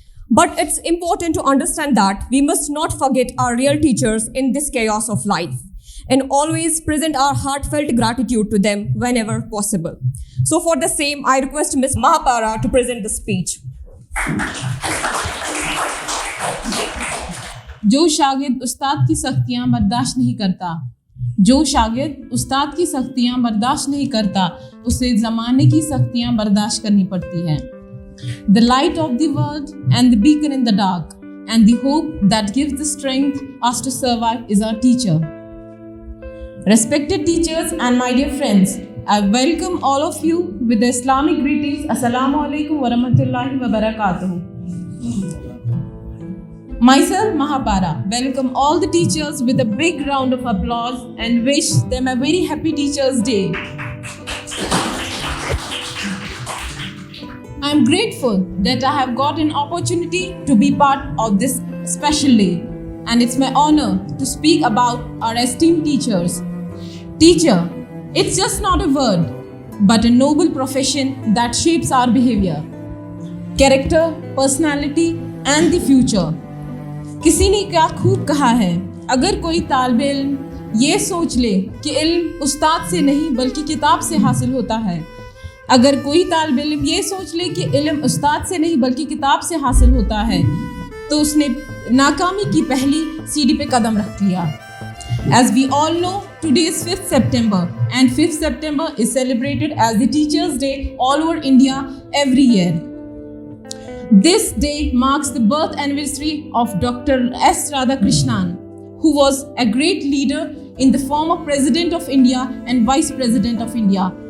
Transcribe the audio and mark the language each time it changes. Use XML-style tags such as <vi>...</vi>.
<en>But it's important to understand that we must not forget our real teachers in this chaos of life, and always present our heartfelt gratitude to them whenever possible. So for the same, I request Ms. Mahapara to present the speech.</en> <hi>जो शागिर्द उस्ताद की सख्तियाँ बर्दाश्त नहीं करता, जो शागिर्द उस्ताद की सख्तियाँ बर्दाश्त नहीं करता, उसे ज़माने की सख्तियाँ बर्दाश्त करनी पड़ती हैं।</hi> <en>The light of the world and the beacon in the dark and the hope that gives the strength us to survive is our teacher. Respected teachers and my dear friends, I welcome all of you with the Islamic greetings.</en> <ar>Assalamu alaikum wa rahmatullahi wa barakatuh.</ar> <en>Myself, Mahapara, welcome all the teachers with a big round of applause and wish them a very happy Teachers' Day. I am grateful that I have got an opportunity to be part of this special day, and it's my honor to speak about our esteemed teachers. Teacher, it's just not a word, but a noble profession that shapes our behavior, character, personality, and the future.</en> <hi>किसी ने क्या खूब कहा है, अगर कोई तालिब इल्म ये सोच ले कि इल्म उस्ताद से नहीं बल्कि किताब से हासिल होता है, अगर कोई तालिब इल्म ये सोच ले कि इल्म उस्ताद से नहीं बल्कि किताब से हासिल होता है, तो उसने नाकामी की पहली सीढ़ी पे कदम रख लिया।</hi> <en>As we all know, today is 5th September and 5th September is celebrated as the Teachers' Day all over India every year. This day marks the birth anniversary of Dr. S. Radhakrishnan, who was a great leader in the form of President of India and Vice President of India.</en>